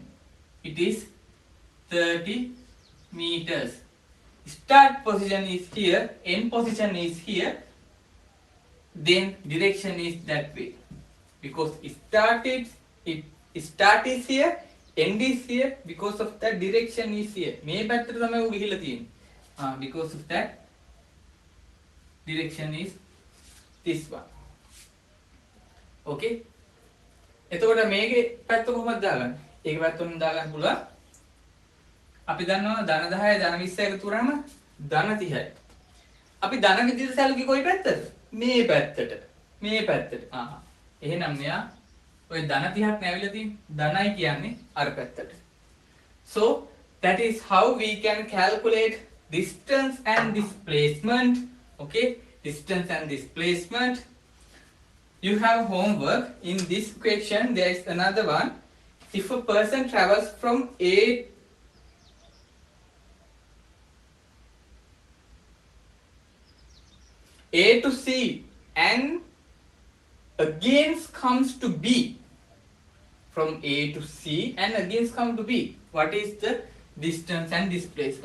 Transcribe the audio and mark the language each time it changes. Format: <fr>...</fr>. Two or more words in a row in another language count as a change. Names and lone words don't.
<en>It is 30 meters. Start position is here, end position is here, then direction is that way. Because start is here, end is here, because of that direction is here.</en> <si>මේ පැත්තට තමයි උ ගිහිල්ලා තියෙන්නේ.</si> <en>Because of that direction is this one.</en> <si>Okay? එතකොට මේකේ පැත්ත කොහොමද දාගන්නේ? ඒක පැත්ත උන් දාගන්න පුළුවන්. අපි දන්නවා ධන 10 ධන 20 එකතු කරාම ධන 30යි. අපි ධන විදිහට සැලකුවේ කොයි පැත්තටද? මේ පැත්තට. මේ පැත්තට. එහෙනම් මෙයා ඔය ධන 30ක් නැවිලා තියෙන්නේ. ධනයි කියන්නේ අර පැත්තට.</si> <en>So that is how we can calculate distance and displacement. Okay? Distance and displacement. You have homework. In this question there is another one. If a person travels from A to C and again comes to B, from A to C and again comes to B, what is the distance and displacement?</en>